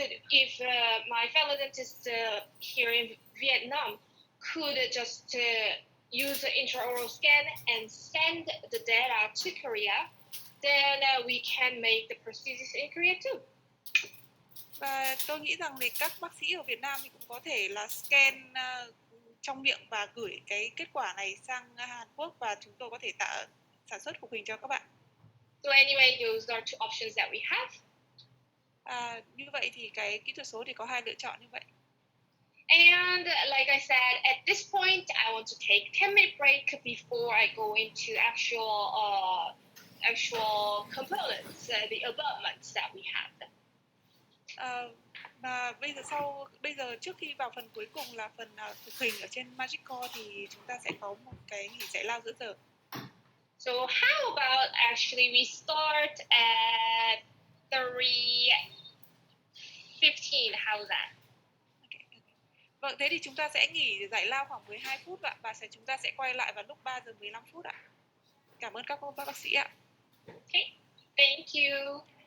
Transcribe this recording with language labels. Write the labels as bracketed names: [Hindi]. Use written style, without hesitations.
[English] If my fellow dentists here in Vietnam could just use the intraoral scan and send the data to Korea, then we can make the prosthesis in Korea too. [Vietnamese] Và tôi nghĩ rằng thì các bác sĩ ở Việt Nam thì cũng có thể là scan trong miệng và gửi cái kết quả này sang Hàn Quốc và chúng tôi có thể sản xuất phục hình cho các bạn. [English] So anyway, those are two options that we have. [Vietnamese] Như vậy thì cái kỹ thuật số thì có hai lựa chọn như vậy. [English] And like I said, at this point, I want to take 10-minute break before I go into actual components, the abutments that we have. [Vietnamese] Và bây giờ trước khi vào phần cuối cùng là phần phục hình ở trên Magic Core thì chúng ta sẽ có một cái nghỉ giải lao giữa giờ. [English] So how about actually we start at 3:15? How's that? Okay. [Vietnamese] Vâng, thế thì chúng ta sẽ nghỉ giải lao khoảng 12 phút ạ, và chúng ta sẽ quay lại vào lúc 3 giờ 15 phút ạ. Cảm ơn các bác sĩ ạ. [English] Okay, thank you.